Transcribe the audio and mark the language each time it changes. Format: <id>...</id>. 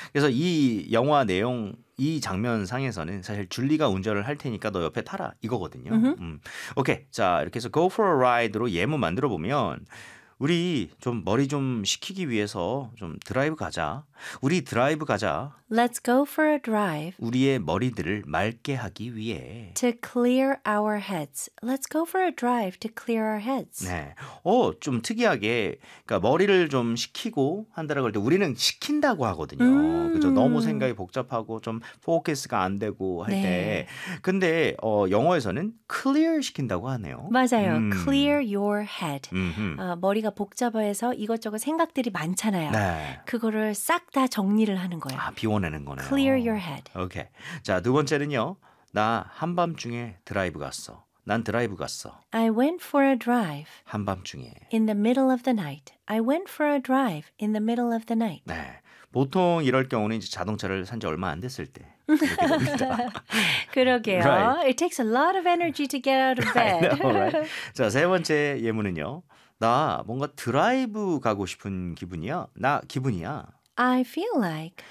<ko>그래서 이 영화 내용, 이 장면상에서는 사실 줄리가 운전을 할 테니까 너 옆에 타라 이거거든요.</ko> <en>Mm-hmm.</en> <ko>오케이. 자, 이렇게 해서</ko> <en>go for a ride</en> <ko>로 예문 만들어 보면 우리 좀 머리 좀 식히기 위해서 좀 드라이브 가자. 우리 드라이브 가자.</ko> <en>Let's go for a drive.</en> <ko>우리의 머리들을 맑게 하기 위해.</ko> <en>To clear our heads. Let's go for a drive to clear our heads.</en> <ko>네. 좀 특이하게 그러니까 머리를 좀 식히고 한다라고 할 때 우리는 식힌다고 하거든요. 그죠? 너무 생각이 복잡하고 좀 포커스가 안 되고 할 때. 네. 근데 영어에서는 clear 식힌다고 하네요. 맞아요.</ko> <en>Clear your head.</en> <ko>머리가 복잡해서 이것저것 생각들이 많잖아요. 네. 그거를 싹 다 정리를 하는 거예요. 아, 비워내는 거네요.</ko> <en>Clear your head.</en> <ko>오케이. 자, 두 번째는요. 나 한밤중에 드라이브 갔어. 난 드라이브 갔어.</ko> <en>I went for a drive.</en> <ko>한밤중에.</ko> <en>In the middle of the night. I went for a drive in the middle of the night.</en> <ko>네. 보통 이럴 경우는 이제 자동차를 산 지 얼마 안 됐을 때 그러게요.</ko> <en>Right. It takes a lot of energy to get out of bed. I know, right?</en> <ko>자, 세 번째 예문은요. 나 뭔가 드라이브 가고 싶은 기분이야. 나 기분이야.</ko> <en>I feel like</en>